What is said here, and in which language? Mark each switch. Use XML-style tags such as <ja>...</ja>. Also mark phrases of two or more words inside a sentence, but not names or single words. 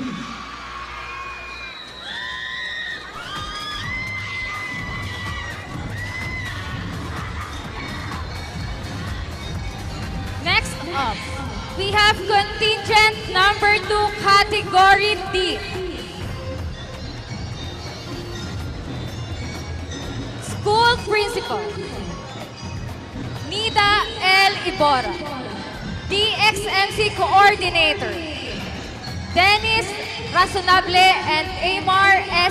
<en>Next up, we have contingent number 2, Category D. School Principal, Nida L. Ibora. DXMC Coordinator, Dennis Razonable and Amar S.</en>